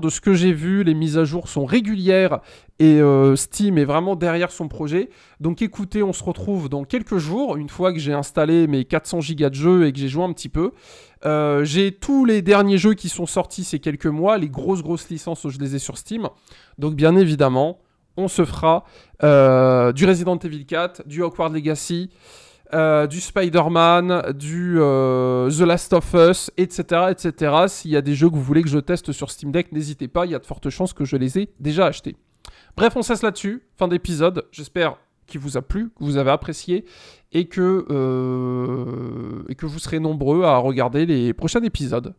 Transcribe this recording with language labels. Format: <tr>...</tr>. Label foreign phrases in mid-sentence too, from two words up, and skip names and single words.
<fr>De ce que j'ai vu, les mises à jour sont régulières et Steam est vraiment derrière son projet. Donc écoutez, on se retrouve dans quelques jours, une fois que j'ai installé mes 400 Go de jeux et que j'ai joué un petit peu. J'ai tous les derniers jeux qui sont sortis ces quelques mois, les grosses licences, je les ai sur Steam. Donc bien évidemment, on se fera du Resident Evil 4, du Hogwarts Legacy, du Spider-Man, du The Last of Us, etc., etc. S'il y a des jeux que vous voulez que je teste sur Steam Deck, n'hésitez pas, il y a de fortes chances que je les ai déjà achetés. Bref, on cesse là-dessus, fin d'épisode, j'espère qu'il vous a plu, que vous avez apprécié, et que vous serez nombreux à regarder les prochains épisodes.</fr>